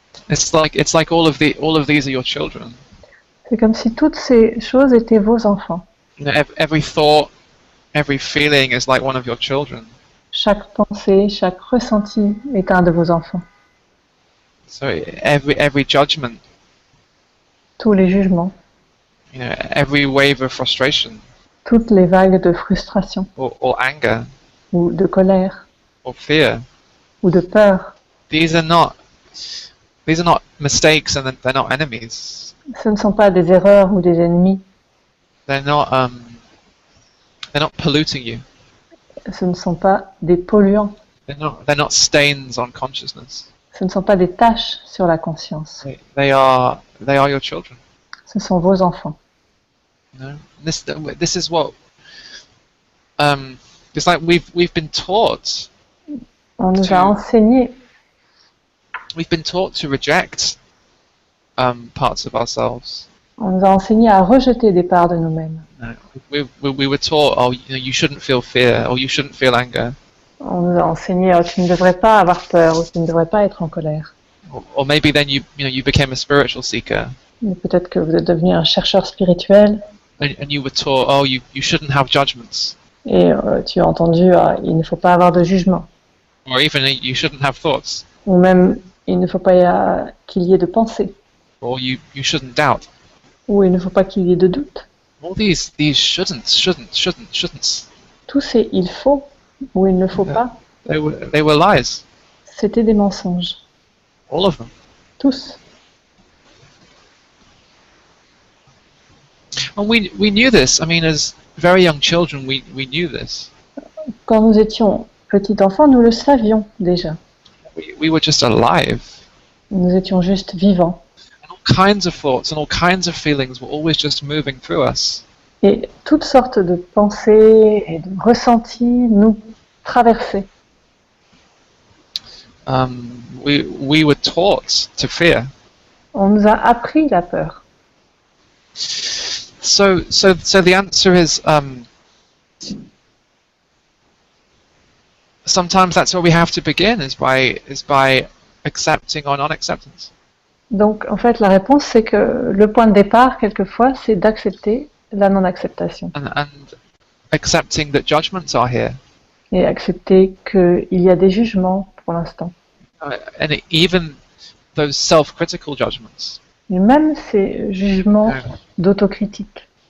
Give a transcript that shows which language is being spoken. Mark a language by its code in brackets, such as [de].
[en] It's like all of these are your children. [fr] C'est comme si toutes ces choses étaient vos enfants. [en] You know, every thought, every feeling is like one of your children. [fr] Chaque pensée, chaque ressenti est un de vos enfants. [en] So every judgment, [fr] Tous les jugements, [en] you know, every wave of frustration [fr] toutes les vagues de frustration [en] or anger [fr] ou de colère [en] or fear. [fr] ou de peur. [en] These are not mistakes, and they're not enemies. [fr] Ce ne sont pas des erreurs ou des ennemis. [en] They're not polluting you. [fr] Ce ne sont pas des polluants. [en] They're not stains on consciousness. [fr] Ce ne sont pas des taches sur la conscience. [en] They are your children. [fr] Ce sont vos enfants. [en] You know, this is what it's like. We've been taught. [fr] On nous a enseigné, [en] We've been taught to reject parts of ourselves. [fr] on nous a enseigné à rejeter des parts de nous-mêmes. [en] We were taught, oh, you shouldn't feel fear, or you shouldn't feel anger. [fr] On nous a enseigné, oh, tu ne devrais pas avoir peur, ou tu ne devrais pas être en colère. [en] Or maybe then you became a spiritual seeker, [fr] Mais peut-être que vous êtes devenu un chercheur spirituel [en] and you were taught, oh, you shouldn't have judgments, [fr] et tu as entendu, ah, il ne faut pas avoir de jugement. [en] or even you shouldn't have thoughts, [fr] Ou même, il ne faut pas qu'il y ait de pensée. [en] or you shouldn't doubt. [fr] Ou il ne faut pas qu'il y ait de doute. [en] All these shouldn'ts. [fr] Tous ces il faut ou il ne faut pas, [en] They were lies, [fr] c'était des mensonges. [en] all of them. [fr] Tous. [en] And we knew this. I mean, as very young children, we knew this. [fr] Quand nous étions petits enfants, nous le savions déjà. [en] We were just alive. [fr] Nous étions juste vivants. [en] And all kinds of thoughts and all kinds of feelings were always just moving through us. [fr] Et toutes sortes de pensées et de ressentis nous traversaient. [en] We were taught to fear. [fr] On nous a appris la peur. [en] So the answer is sometimes that's where we have to begin, is by accepting or non-acceptance. [fr] Donc en fait la réponse c'est que le point de départ quelquefois c'est d'accepter la non-acceptation. [en] And accepting that judgments are here. [fr] Et accepter qu'il y a des jugements pour l'instant. [en] And even those self-critical judgments. [fr] Et même ces jugements d'autocritique.